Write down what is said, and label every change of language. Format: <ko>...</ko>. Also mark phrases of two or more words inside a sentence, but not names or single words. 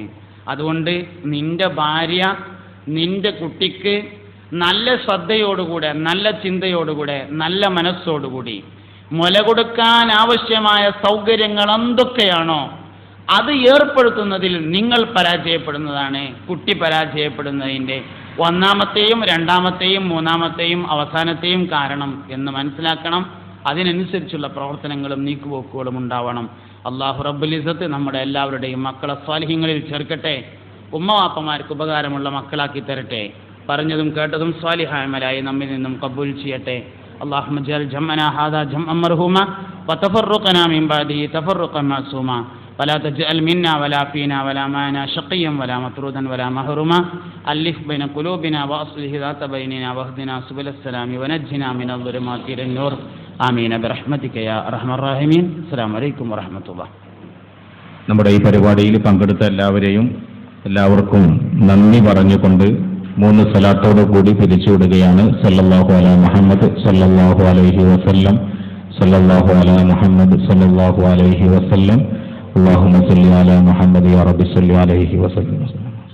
<ml>അതുകൊണ്ട് നിന്റെ ഭാര്യ നിന്റെ കുട്ടിക്ക് നല്ല ശ്രദ്ധയോടുകൂടെ, നല്ല ചിന്തയോടുകൂടെ, നല്ല മനസ്സോടുകൂടി മുല കൊടുക്കാൻ ആവശ്യമായ സൗകര്യങ്ങൾ എന്തൊക്കെയാണോ അത് ഏർപ്പെടുത്തുന്നതിൽ നിങ്ങൾ പരാജയപ്പെടുന്നതാണ് കുട്ടി പരാജയപ്പെടുന്നതിൻ്റെ ഒന്നാമത്തെയും രണ്ടാമത്തെയും മൂന്നാമത്തെയും അവസാനത്തെയും കാരണം എന്ന് മനസ്സിലാക്കണം. അതിനനുസരിച്ചുള്ള പ്രവർത്തനങ്ങളും നീക്കുപോക്കുകളും ഉണ്ടാവണം.</ml> <ar>الله رب العزة</ar> <ml>നമ്മുടെ എല്ലാവരുടെയും മക്കളെ സ്വാലിഹീങ്ങളിൽ ചേർക്കട്ടെ. ഉമ്മവാപ്പമാർക്ക് ഉപകാരമുള്ള മക്കളാക്കി തരട്ടെ. പറഞ്ഞതും കേട്ടതും സ്വാലിഹാമലായി നമ്മിൽ നിന്നും കബൂൽ ചെയ്യട്ടെ.</ml> <ar>اللهم اجعل جمعنا هذا جمعا مرحوما وتفرقنا من بعده تفرقا معصوما ولا تجعل منا ولا فينا ولا معنا شقيا ولا مطرودا ولا محروما ألف بين قلوبنا وأصلح ذات بيننا واهدنا سبل السلام ونجنا من الظلمات إلى النور آمين برحمتك يا أرحم الراحمين. السلام عليكم ورحمة الله.</ar> <ml>നമ്മുടെ ഈ പരിപാടിയിൽ പങ്കെടുത്ത എല്ലാവർക്കും നന്ദി പറഞ്ഞുകൊണ്ട് 3 സ്വലാത്തോടു കൂടി പിരിച്ചുവിടുകയാണ്.</ml> <ar>صلى الله على محمد صلى الله عليه وسلم، صلى الله على محمد صلى الله عليه وسلم، اللهم صل على محمد يا ربي صل عليه وسلم.</ar>